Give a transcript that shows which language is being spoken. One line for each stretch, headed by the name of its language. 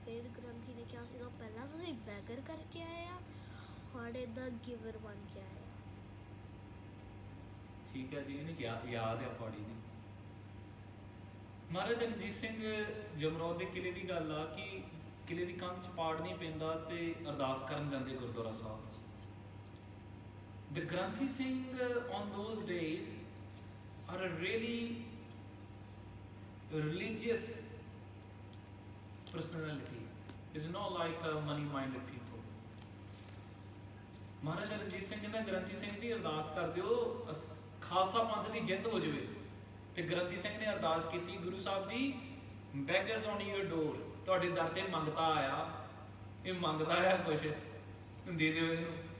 Punjabi: ਫਿਰ ਗ੍ਰੰਥੀ ਨੇ ਕਿਹਾ ਸੀਗਾ ਪਹਿਲਾਂ ਤੁਸੀਂ ਬੈਗਰ ਕਰਕੇ ਆਏ ਆ, ਹੁਣ ਇੱਦਾਂ ਗਿਵਰ ਬਣ ਕੇ ਆਏ ਆ। ਠੀਕ ਹੈ ਜੀ, ਇਹਨੂੰ ਯਾਦ ਹੈ ਪੌੜੀ ਦੀ। ਮਹਾਰਾਜਾ ਰਣਜੀਤ ਸਿੰਘ ਜਮਰੌਦ ਦੇ ਕਿਲੇ ਦੀ ਗੱਲ ਆ ਕਿ ਕਿਲੇ ਦੀ ਕੰਧ 'ਚ ਪਾੜ ਨਹੀਂ ਪੈਂਦਾ ਤੇ ਅਰਦਾਸ ਕਰਨ ਜਾਂਦੇ ਗੁਰਦੁਆਰਾ ਸਾਹਿਬ।
English: The Granthi Singh on those days are a really religious personality. Is not like money-minded people.
Punjabi: Maharaja Ranjit Singh ਕਹਿੰਦਾ ਗ੍ਰੰਥੀ ਸਿੰਘ ਜੀ ਅਰਦਾਸ ਕਰ ਦਿਓ ਖਾਲਸਾ ਪੰਥ ਦੀ ਜਿੱਤ ਹੋ ਜਾਵੇ। ਤੇ ਗ੍ਰੰਥੀ ਸਿੰਘ ਨੇ ਅਰਦਾਸ ਕੀਤੀ, Guru Sahib ji
English: beggars on your door,
Punjabi: ਤੁਹਾਡੇ ਦਰ ਤੇ ਮੰਗਤਾ ਆਇਆ, ਇਹ ਮੰਗਦਾ ਆ ਕੁਛ ਦੇ ਦਿਓ ਇਹਨੂੰ।